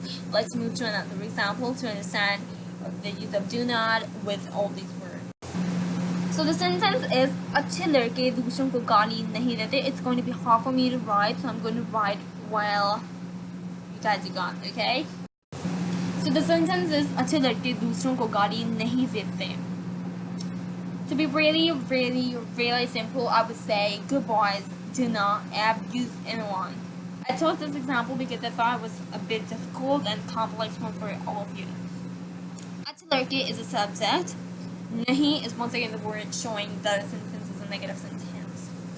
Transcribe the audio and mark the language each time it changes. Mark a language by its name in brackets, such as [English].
[English] Let's move to another example to understand the use of do not with all these words. So the sentence is [Hindi] अच्छे लड़के दूसरों को गाली नहीं देते. [English] It's going to be hard for me to write, so I'm going to write while you guys got it, okay? So the sentence is [Hindi] अच्छे लड़के दूसरों को गाली नहीं देते. [English] To be really simple, I would say good boys do not abuse anyone. I chose this example because I thought it was a bit difficult and complex one for all of you. [Hindi] अच्छे लड़के [English] is a subject. Nahi is once again the word showing that a sentence is a negative sentence.